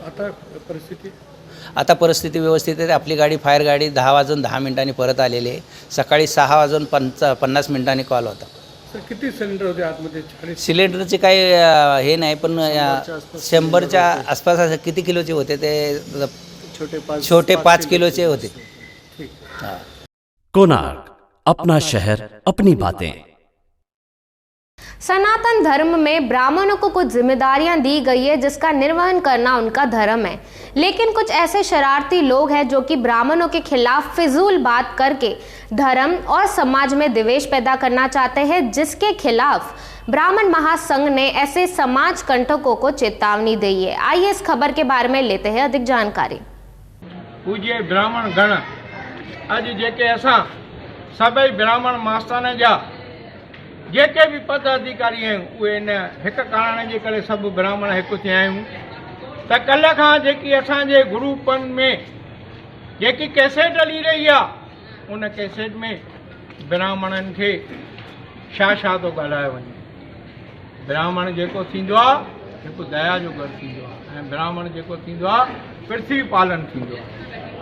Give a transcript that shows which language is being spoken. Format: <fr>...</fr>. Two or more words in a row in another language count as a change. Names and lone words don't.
<mr>आता परिस्थिती व्यवस्थित आहे। आपली गाडी फायर गाडी 10:10 परत आलेली आहे। सकाळी 6:50 मिनिटांनी कॉल होता। किती सिलेंडर होते आतमध्ये? सिलेंडरचे काही हे नाही, पण 100च्या आसपास किती किलोचे होते ते छोटे 5 किलोचे होते।</mr> <hi>कोणार्क, अपना शहर अपनी बातें। सनातन धर्म में ब्राह्मणों को कुछ जिम्मेदारियां दी गई है, जिसका निर्वहन करना उनका धर्म है। लेकिन कुछ ऐसे शरारती लोग हैं जो कि ब्राह्मणों के खिलाफ फिजूल बात करके धर्म और समाज में द्वेष पैदा करना चाहते हैं, जिसके खिलाफ ब्राह्मण महासंघ ने ऐसे समाज कंटकों को चेतावनी दी है। आइए इस खबर के बारे में लेते हैं अधिक जानकारी।</hi> <sd>पूज्य ब्राह्मण गण अज जेके असां सभई ब्राह्मण मास्तान जा जेके</sd> <hi>भी पद अधिकारी हैं</hi> <sd>उहे इन हिक कारण जे करे सब ब्राह्मण हिकु थिया आहियूं त कल्ह खां जेकी असांजे ग्रुपनि में जेकी कैसेट हली रही आहे उन कैसेट में ब्राह्मणनि खे छा थो ॻाल्हायो वञे। ब्राह्मण जेको थींदो आहे हिकु दया जो घर थींदो आहे ऐं ब्राह्मण जेको थींदो आहे पृथ्वी पालन थींदो आहे।</sd>